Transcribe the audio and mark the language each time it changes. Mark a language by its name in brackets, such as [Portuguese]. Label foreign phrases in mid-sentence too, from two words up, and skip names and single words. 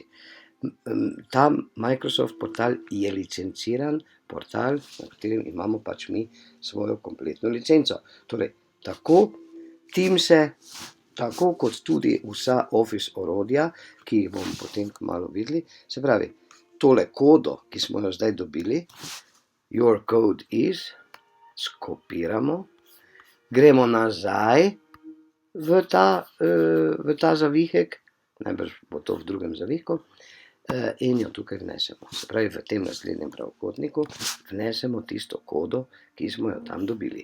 [Slovenian] Ta Microsoft portal je licenciran portal, na katerem imamo pač mi svojo kompletno licenco. Torej, tako Teamse, tako kot tudi vsa Office orodja, ki jih bomo potem kmalu videli, se pravi, tole kodo, ki smo jo zdaj dobili, [English] your code is, [Slovenian] skopiramo, gremo nazaj v ta zavihek, najbrž bo to v drugem zavihku, in jo tukaj vnesemo. Se pravi, v tem naslednjem pravokotniku vnesemo tisto kodo, ki smo jo tam dobili.